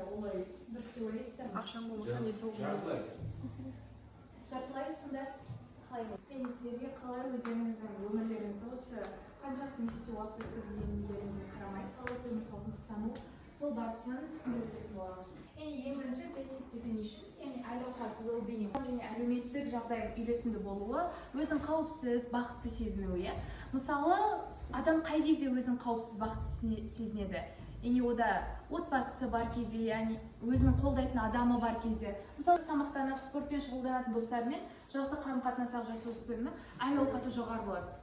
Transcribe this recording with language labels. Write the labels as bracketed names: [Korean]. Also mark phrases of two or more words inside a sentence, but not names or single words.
[Kazakh] Олай дұрыс деп ойлайсыздар ма? Ақшаң болмаса денсаулығың болады. Жартылай сонда қалай? Мен сіздерге қалай өздеріңіздің өмірлеріңізді осы қаншалықты мектепте уақыт өткізгендеріңізге қарамай салауатты өмір салтын ұстану сол барысын түсіндіретін боламыз. Ең бірінші [English] basic definitions, [Kazakh] яғни әл-ауқат, well-being және әлеуметтік жағдай үйлесімді болуы, өзін қауіпсіз, бақытты сезінуі. Мысалы, адам қай кезде өзін қауіпсіз, бақытты сезінеді? Яғни ода отбасысы бар кезде, яғни өзінің қолдайтын адамы бар кезде. Мысалы, тамақтанып, спортпен шұғылданатын достарымен жақсы қарым-қатынастағы жасөспірімнің әл-ауқаты жоғары болады.